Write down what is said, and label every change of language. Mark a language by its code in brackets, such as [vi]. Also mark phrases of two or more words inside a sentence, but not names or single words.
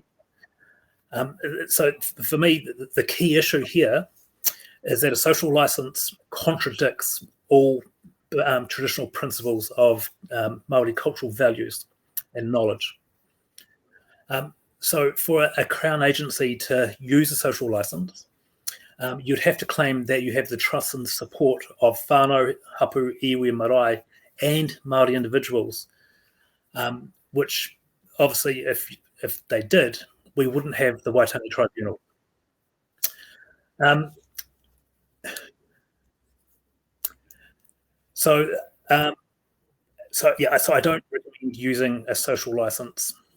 [en] So for me, the key issue here is that a social license contradicts all traditional principles of Māori cultural values and knowledge. So for a Crown agency to use a social license, you'd have to claim that you have the trust and support of [mi] whānau, hapu, iwi, marae, [en] and Māori individuals, which obviously if they did, we wouldn't have the Waitangi Tribunal. So I don't recommend using a social license.